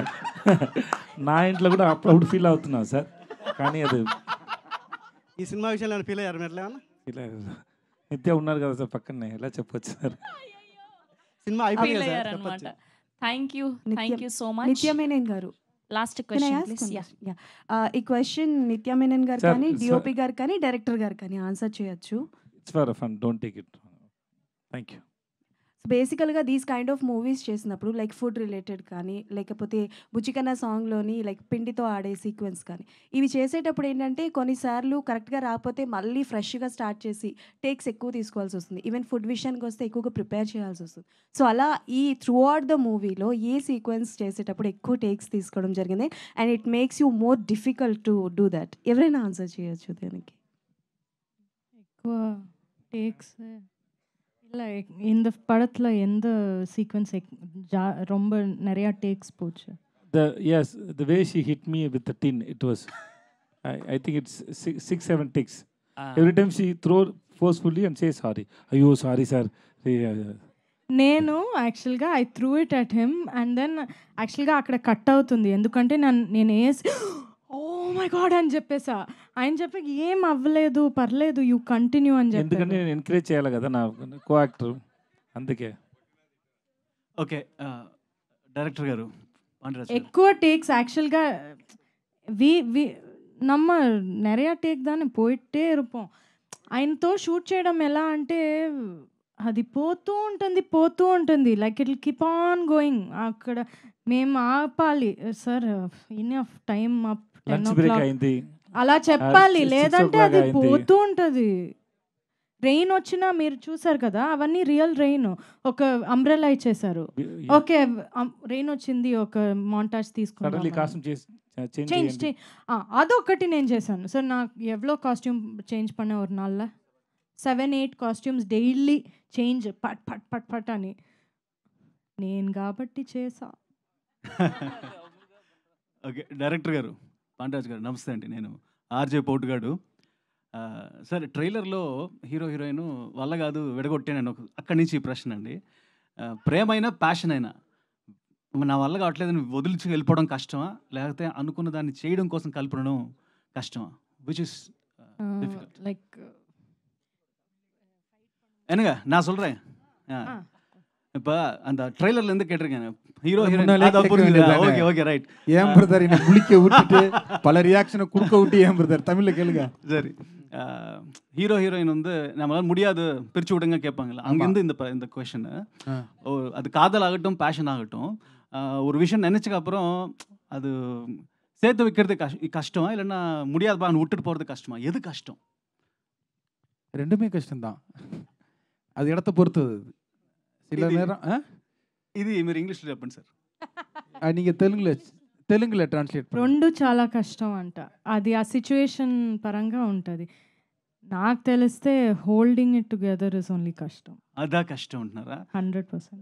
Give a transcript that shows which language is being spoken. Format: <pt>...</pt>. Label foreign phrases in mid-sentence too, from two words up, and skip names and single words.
<te>నా ఇంట్లో కూడా అప్పుడప్పుడు ఫీల్ అవుతున్నాను సార్, కానీ అది ఈ సినిమా విషయంలో నేను ఫీల్ అయ్యారు మీరు ఎట్లా ఏమన్నా? ఇలా నిత్య ఉన్నారు కదా సార్ పక్కనే, ఎలా చెప్పొచ్చు సార్. సినిమా అయిపోయింది కదా సార్, అనమాట. చెప్పొచ్చు.</te> <en>Thank you so much.</en> <te>నిత్య మేనన్ గారు, లాస్ట్</te> <en>Can I క్వశ్చన్ ask ప్లీజ్. one యా question? Yeah.</en> <te>ఈ క్వశ్చన్ నిత్య మేనన్ గారు Sir, కానీ sir. డిఓపి గారు కానీ డైరెక్టర్ గారు కానీ ఆన్సర్ చేయొచ్చు.</te> <en>It's for fun, don't take it. Thank you.</en> <te>బేసికల్గా</te> <en>these kind of movies</en> <te>చేసినప్పుడు లైక్</te> <en>food related</en> <te>కానీ లేకపోతే బుచ్చికన్న సాంగ్లోని లైక్ పిండితో ఆడే సీక్వెన్స్ కానీ ఇవి చేసేటప్పుడు ఏంటంటే కొన్నిసార్లు కరెక్ట్గా రాకపోతే మళ్ళీ ఫ్రెష్గా స్టార్ట్ చేసి టేక్స్ ఎక్కువ తీసుకోవాల్సి వస్తుంది. ఈవెన్ ఫుడ్ విషయానికి వస్తే ఎక్కువగా ప్రిపేర్ చేయాల్సి వస్తుంది. సో అలా ఈ</te> <en>throughout the</en> <te>మూవీలో ఏ సీక్వెన్స్ చేసేటప్పుడు ఎక్కువ టేక్స్ తీసుకోవడం జరిగింది</te> <en>and it makes you more difficult to do that?</en> <te>ఎవరైనా ఆన్సర్ చేయొచ్చు దానికి. ఎక్కువ టేక్ஸ் இல்லை இந்த படத்தில் எந்த சீக்வன்ஸ் ரொம்ப நிறையா டேக்ஸ் போச்சு?</te> <en>The way she hit me with the tin, it was I think it's 6-7 takes. Every time she throw forcefully and say sorry. Ayyo sorry sir.</en> <te>నేను యాక్చువల్గా</te> <en>I threw it at him and then</en> <te>యాక్చువల్గా అక్కడ కట్ అవుతుంది, ఎందుకంటే నేను వేసి</te> <en>oh my god</en> <te>అని చెప్పేసా. ఆయన చెప్పి ఏం అవ్వలేదు, పర్లేదు,</te> <en>you continue</en> <te>అని చెప్పి. ఎందుకంటే నేను ఎంకరేజ్ చేయాలి కదా నా కో యాక్టర్, అందుకే. ఓకే డైరెక్టర్ గారు, ఎక్కువ టేక్స్</te> <ta>ஆக்சுவல்గా நம்ம நிறையா டேக் தானே போயிட்டே இருப்போம்.</ta> <te>ఆయనతో షూట్ చేయడం ఎలా అంటే అది పోతూ ఉంటుంది</te> <en>like it keep on going.</en> <te>అక్కడ మేము ఆపాలి, సార్</te> <en>enough time up 10 o'clock</en> <te>అలా చెప్పాలి, లేదంటే అది పోతూ ఉంటుంది. రెయిన్ వచ్చినా మీరు చూసారు కదా, అవన్నీ</te> <en>real rain.</en> <te>ఒక అంబ్రెలా ఇచ్చేసారు, ఓకే రెయిన్ వచ్చింది, ఒక మాంటాజ్ తీసుకున్నాం, చేంజ్ అదొకటి నేను చేశాను. సార్ నాకు ఎవ్వలో కాస్ట్యూమ్ చేంజ్</te> <ta>பண்ண ஒரு நாள்ல 7-8</ta> <te>కాస్ట్యూమ్స్ డైలీ చేంజ్ పట్ పట్ పట్ పట్ అని నేను కాబట్టి చేసా. ఓకే డైరెక్టర్ గారు, పాండరాజ్ గారు నమస్తే అండి. నేను ఆర్జే పోటుగాడు. సార్ ట్రైలర్లో హీరో హీరోయిన్ వల్ల కాదు విడగొట్టాను అక్కడి నుంచి ఈ ప్రశ్న అండి. ప్రేమైనా ప్యాషన్ అయినా నా వల్ల కావట్లేదని వదిలిచి వెళ్ళిపోవడం కష్టమా, లేకపోతే అనుకున్న దాన్ని చేయడం కోసం కలపడం కష్టమా?</te> <en>which is லைக்</en> <ta>என்னங்க நான் சொல்கிறேன். இப்போ அந்த ட்ரெய்லர்ல இருந்து கேட்டிருக்கேன் ஹீரோ ஓகே ஓகே ரைட். ஏன் பிரதர் என்ன முழிக்க விட்டுட்டு பல ரியாக்ஷனை கொடுக்க விட்டு ஏன் பிரதர் தமிழில் கேளுங்க. சரி, ஹீரோ ஹீரோயின் வந்து நம்மளால முடியாது பிரித்து விடுங்க கேட்பாங்கல்ல, அங்கேருந்து இந்த கொஷனு. அது காதல் ஆகட்டும் பேஷன் ஆகட்டும், ஒரு விஷயம் நினச்சக்கு அப்புறம் அது சேர்த்து வைக்கிறது கஷ்டமா இல்லைன்னா முடியாதுப்பா விட்டுட்டு போகிறது கஷ்டமா? எது கஷ்டம்? ரெண்டுமே கஷ்டம்தான், அது இடத்த பொறுத்தது. சில நேரம்</ta> <te>ఇది మీరు ఇంగ్లీష్లో చెప్పండి సార్. நீங்கள் తెలుగులో ట్రాన్స్లేట్ రెండు చాలా కష్టం అంట. అది ఆ సిచ్యువేషన్ పరంగా ఉంటుంది. నాకు తెలిస్తే</te> <en>holding it together is only</en> <te>కష్టం. అదా కష్టం అంటున్నారా? 100%.</te>